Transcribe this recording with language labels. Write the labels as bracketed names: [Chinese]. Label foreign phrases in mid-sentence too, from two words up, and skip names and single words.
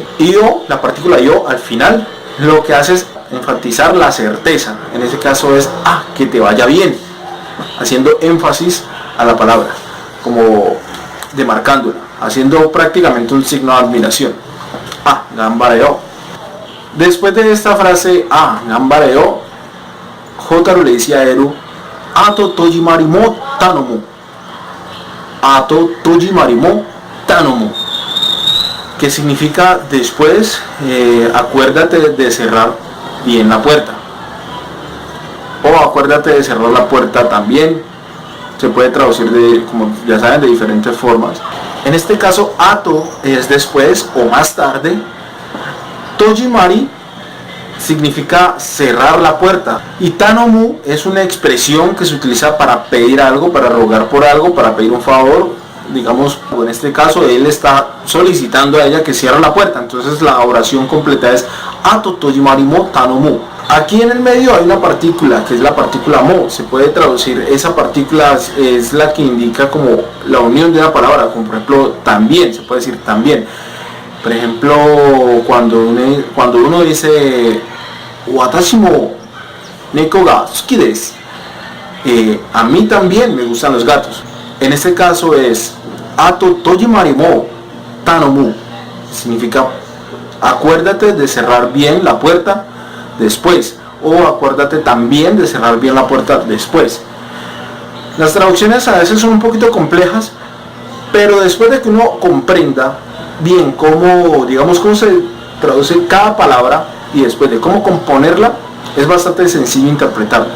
[Spanish] Y yo, la partícula yo al final, lo que hace es enfatizar la certeza, en este caso es que te vaya bien, haciendo énfasis a la palabra, como demarcándola, haciendo prácticamente un signo de admiración. Gambareo. Después de esta frase, Gambareo, Hotaru le dice a Eru: [Japanese] 後戸締りも頼む. 後戸締りも頼む, [Spanish] que significa después, acuérdate de cerrar bien la puerta, o acuérdate de cerrar la puerta también. Se puede traducir como ya saben, de diferentes formas. En este caso, ato es después o más tarde. Tojimari significa cerrar la puerta. Y tanomu es una expresión que se utiliza para pedir algo, para rogar por algo, para pedir un favor. Digamos, en este caso, él está solicitando a ella que cierre la puerta. Entonces la oración completa es [Japanese] 後戸締りも頼む. [Spanish] Aquí en el medio hay una partícula, que es la partícula mo. Se puede traducir, esa partícula es la que indica como la unión de una palabra, como por ejemplo también, se puede decir también. Por ejemplo, cuando uno dice [Japanese] 私も猫が好きです, [Spanish] a mí también me gustan los gatos. En este caso es [Japanese] 後戸締りも頼む, [Spanish] significa acuérdate de cerrar bien la puerta después, o acuérdate también de cerrar bien la puerta después. Las traducciones a veces son un poquito complejas, pero después de que uno comprenda bien cómo se traduce cada palabra y después de cómo componerla, es bastante sencillo interpretarlas.